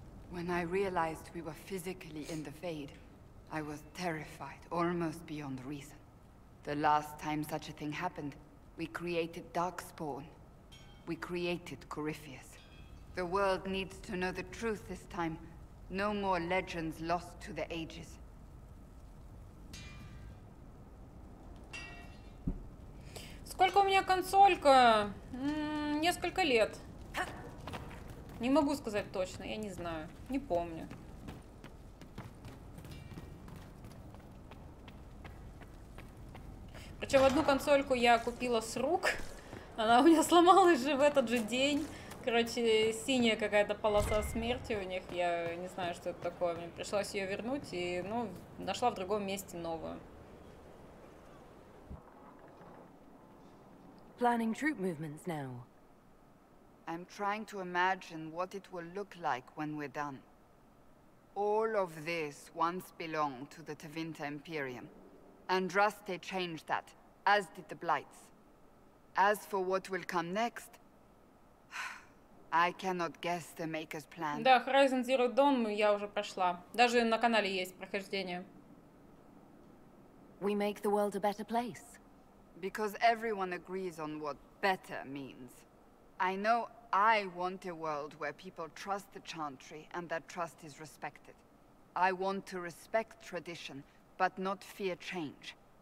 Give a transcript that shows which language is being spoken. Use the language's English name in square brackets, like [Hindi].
[English] When I realized we were physically in the Fade, I was terrified, almost beyond reason. The last time such a thing happened, we created Darkspawn. We created Corypheus. The world needs to know the truth this time. No more legends lost to the ages. [Russian] Сколько у меня консолька? Несколько лет. Не могу сказать точно, я не знаю. Не помню. Причем одну консольку я купила с рук. Она у меня сломалась же в этот же день. Короче, синяя какая-то полоса смерти у них. Я не знаю, что это такое. Мне пришлось ее вернуть и, ну, нашла в другом месте новую. [English] Planning troop movements now. I'm trying to imagine what it will look like when we're done. All of this once belonged to the Tevinter Imperium. Andraste changed that, as did the Blights. As for what will come next, I cannot guess the Maker's plan. [Russian] Да, Horizon Zero Dawn я уже прошла. Даже на канале есть прохождение. [English] We make the world a better place. Because everyone agrees on what better means. I know I want a world where people trust the Chantry and that trust is respected. I want to respect tradition, but not fear change.